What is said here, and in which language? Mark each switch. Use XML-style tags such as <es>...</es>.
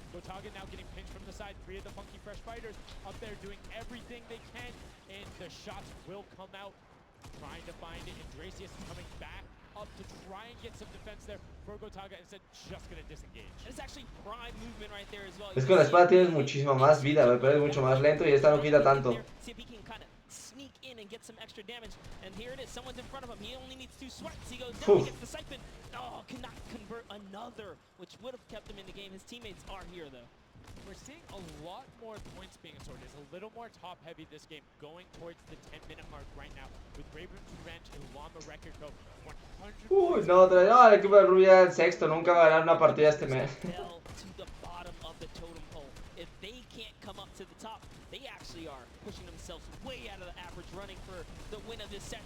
<en>GOTAGA now getting pinched from the side. 3 of the Funky Fresh Fighters up there doing everything they can, and the shots will come out. Trying to find it, and Dracius is coming back up to try and get some defense there for GOTAGA, instead just gonna disengage. It's actually prime movement right there as well.</en> <es>Es que con la espada tienes muchísima más vida, güey, pero es mucho más lento y esta no quita tanto.</es> <en>See if he can kind of sneak in and get some extra damage. And here it is, someone's in front of him. He only needs 2 swipes. He goes down, he gets the siphon. Oh, cannot convert another, which would have kept him in the game. His teammates are here though. We're seeing a lot more points being sorted. It's a little more top-heavy this game, going towards the 10-minute mark right now, with Raven's Revenge and Llama Record go 100.</en> <es>Uy, no, no, el equipo de Rubia en sexto, nunca va a ganar una partida este mes.</es> <en>Fell to the bottom of the totem pole. If they can't come up to the top, they actually are pushing themselves way out of the average, running for the win of this set.</en>